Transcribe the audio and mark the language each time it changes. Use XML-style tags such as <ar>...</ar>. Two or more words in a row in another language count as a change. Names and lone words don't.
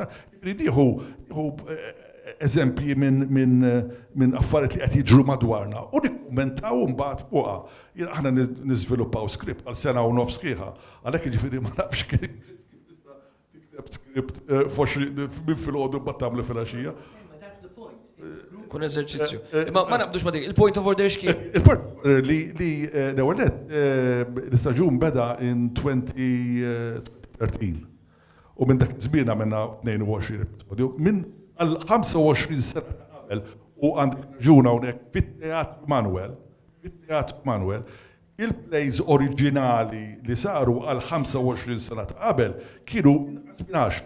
<mt>Jieħu eżempji minn affarijiet li qed jiġru madwarna u nikkummentaw mbagħad fuqha. Aħna niżviluppaw skript għal sena u nofs sħiħa. Għalhekk jiġifieri ma nafx kif tista' tikteb skript minn filgħodu mbagħad tagħmlu filgħaxija. Kun eżerċizzju. Ma naqbdux ma dik, il-</mt> <en>point of order</en> <mt>x'kien? Il-point li l-ewwel l-istaġun beda in 2013. U minn dak iż-żmien għamilna 22 episodju. Minn għal 25 sena qabel u għandek ġuna hawnhekk fit-Teatru Manuel, il-plays oriġinali li saru għal 25 sena ta' qabel kienu 10.</mt>